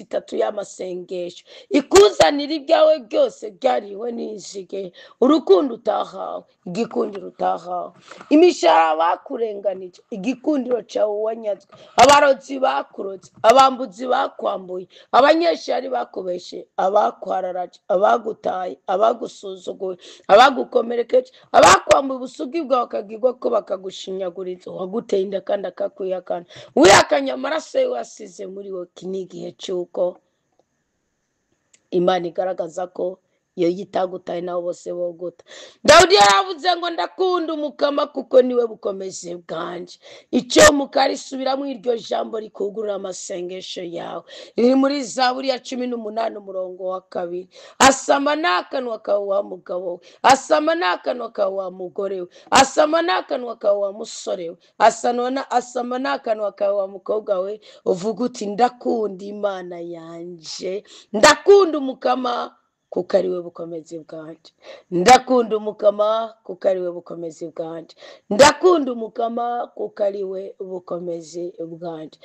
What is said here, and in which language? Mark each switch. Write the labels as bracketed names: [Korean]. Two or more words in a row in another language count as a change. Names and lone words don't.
[Rundi] 3 y'amasengesho ikuzanira ibyawe byose byariwe n'inzige, urukundo utahawe, igikundiro utahawe, imishahara bakurenganije, igikundiro cyawe wanyazwe, abarozi bakurotse, abambuzi bakwambuye, abanyeshari bakubeshe, abakwararaje, abagutaye, abagusuzuguye, abagukomerekeje, abakwambuye ubusugi bwawe bakagirwa ko bakagushinyaguriza, waguteye inda kandi akakwihakana, wihakanye amaraso ye wasize muri wowe. Iki ni igihe cy'uko Imana igaragaza ko iyo yitagutaye nabo bose boguta. Dawudi yaravuze ngo ndakunda umukama kuko niwe bukomezi bwanje. Icyo mukarisubiramo iryo jambo rikugurura amasengesho yawe, riri muri Zaburi ya 18 umurongo wa 2. Asama n'akanwa kawe wa mugabo we, asama n'akanwa kawe wa mugore we, asama n'akanwa kawe wa musore we, asama n'akanwa kawe wa mukobwa we, uvuga uti ndakunda Imana yanje, ndakunda umukama kuko ari we bukomezi bwanje, ndakunda umukama kuko ari we bukomezi bwanje, ndakunda umukama kuko ari we bukomezi bwanje.